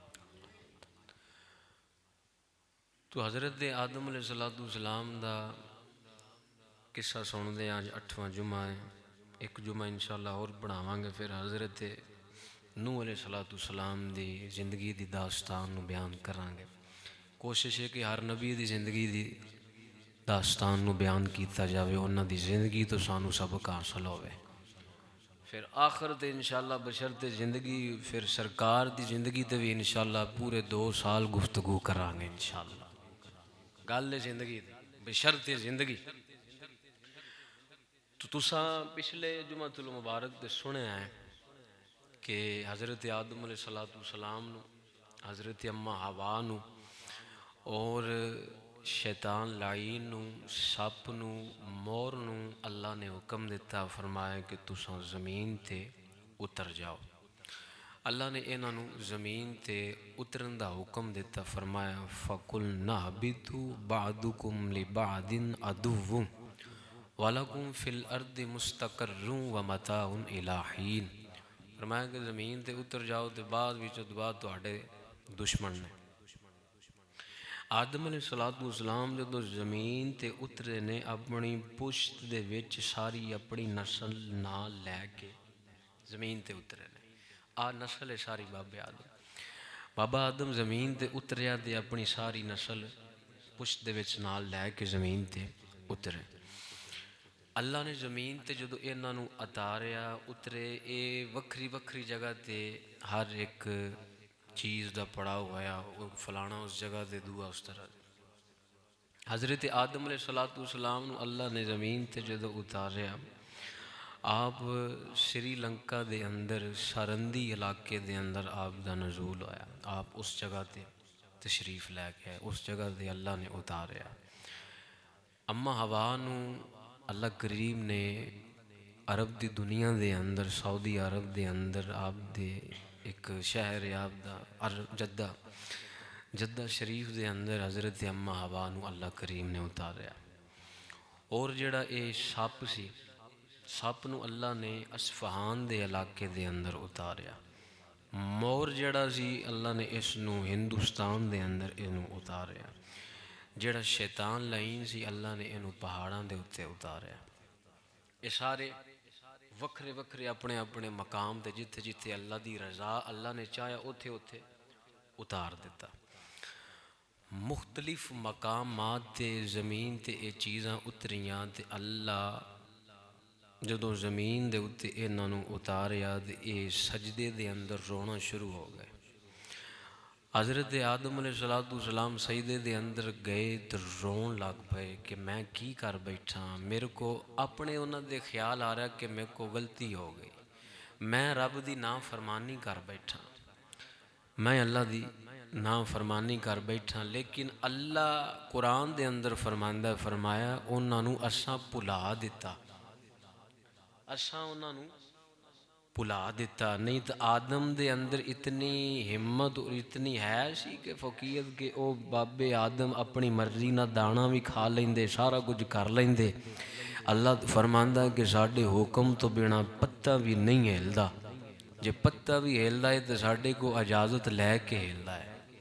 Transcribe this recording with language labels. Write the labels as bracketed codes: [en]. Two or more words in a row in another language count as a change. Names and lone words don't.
[pa] تو حضرت آدم علیہ السلام دا قصہ سن دے آج 8واں جمعہ ہے، ایک جمعہ انشاءاللہ اور پڑھاواں گے، پھر حضرت نوح علیہ السلام دی زندگی دی داستان نو بیان کران گے۔ کوشش ہے کہ ہر نبی دی زندگی دی داستان نو بیان کیتا جاوے، انہاں دی زندگی تو سانو سبق حاصل ہوئے، پھر آخر تے انشاءاللہ بشرط زندگی پھر سرکار دی زندگی تے بھی انشاءاللہ پورے 2 سال گفتگو کران گے انشاءاللہ۔ گل زندگی بشرط زندگی تو تساں پچھلے جمعۃ المبارک دے سنے ہیں کہ حضرت آدم علیہ السلام نو، حضرت اماں حوا نو اور شیطان لعین نو، سپ نو، مور نو اللہ نے حکم دیتا، فرمایا کہ تساں زمین تے اتر جاؤ۔ اللہ نے انہاں نو زمین تے اترن دا حکم دیتا، فرمایا [ar] فَقُلْنَا اهْبِطُوا بَعْضُكُمْ لِبَعْضٍ عَدُوٌّ وَلَكُمْ فِي الْأَرْضِ مُسْتَقَرٌّ وَمَتَاعٌ إِلَىٰ حِينٍ۔ [pa] فرمایا کہ زمین تے اتر جاؤ تے بعد تواڈے دشمن نے۔ آدم علیہ السلام جدو زمین تے اترے نے اپنی پشت دے وچ ساری اپنی نسل نال لے کے زمین تے اترے نے، نسل ہے ساری بابا آدم زمین تے اتریا تے اپنی ساری نسل پشت دے وچ نال لے کے زمین تے اترے۔ اللہ نے زمین تے جدو انہاں نو اتاریا اترے، اے وکھری وکھری جگہ تے ہر ایک چیز دا پڑا ہوا، فلانا اس جگہ تے دعا اس طرح۔ حضرت آدم علیہ السلام نو اللہ نے زمین تے جدو اتاریا، آپ سری لنکا دے اندر سارندی علاقے دے اندر آپ دا نزول ہویا، آپ اس جگہ تے تشریف لے گئے، اس جگہ تے اللہ نے اتاریا۔ اماں حوا نو اللہ کریم نے عرب دی دنیا دے اندر، سعودی عرب دے اندر آپ دے ایک شہر ہے آپ دا جدہ شریف دے اندر حضرت اماں حوا نو اللہ کریم نے اتاریا۔ اور جڑا اے سپ سی، سپ نو اللہ نے اصفہان دے علاقے دے اندر اتاریا۔ مور جڑا سی اللہ نے اس نو ہندوستان دے اندر اینو اتاریا۔ جڑا شیطان لعین سی اللہ نے اینو پہاڑاں دے اتے اتاریا۔ یہ سارے وکھرے وکھرے اپنے اپنے مقام تے جتھے جتھے اللہ دی رضا اللہ نے چاہیا اوتھے اوتھے اتار دیتا۔ مختلف مقامات تے زمین تے اے چیزاں اتریاں تے اللہ جدو زمین دے اتے انہاں نو اتاریا تے اے سجدے دے اندر رونا شروع ہو گئے۔ حضرت آدم علیہ السلام سجدے دے اندر گئے تو رون لگ پئے کہ میں کی کر بیٹھا، میرے کو اپنے انہاں دے خیال آ رہا کہ میرے کو غلطی ہو گئی، میں رب دی نافرمانی کر بیٹھا، میں اللہ دی نافرمانی کر بیٹھا۔ لیکن اللہ قرآن دے اندر فرمایا انہاں نو اساں بھلا دیتا، اساں انہاں نو ਭੁਲਾ ਦਿੱਤਾ। ਨਹੀਂ ਤਾਂ ਆਦਮ ਦੇ ਅੰਦਰ ਇਤਨੀ ਹਿੰਮਤ ਔਰ ਇਤਨੀ ਹੈ ਸੀ ਕਿ ਫੌਕੀਅਤ ਕਿ ਉਹ ਬਾਬੇ ਆਦਮ ਆਪਣੀ ਮਰਜ਼ੀ ਨਾਲ ਦਾਣਾ ਵੀ ਖਾ ਲੈਂਦੇ, ਸਾਰਾ ਕੁਝ ਕਰ ਲੈਂਦੇ। ਅੱਲਾ ਫਰਮਾਂਦਾ ਕਿ ਸਾਡੇ ਹੁਕਮ ਤੋਂ ਬਿਨਾਂ ਪੱਤਾ ਵੀ ਨਹੀਂ ਹਿਲਦਾ, ਜੇ ਪੱਤਾ ਵੀ ਹਿਲਦਾ ਹੈ ਤਾਂ ਸਾਡੇ ਕੋਲ ਇਜਾਜ਼ਤ ਲੈ ਕੇ ਹਿਲਦਾ ਹੈ।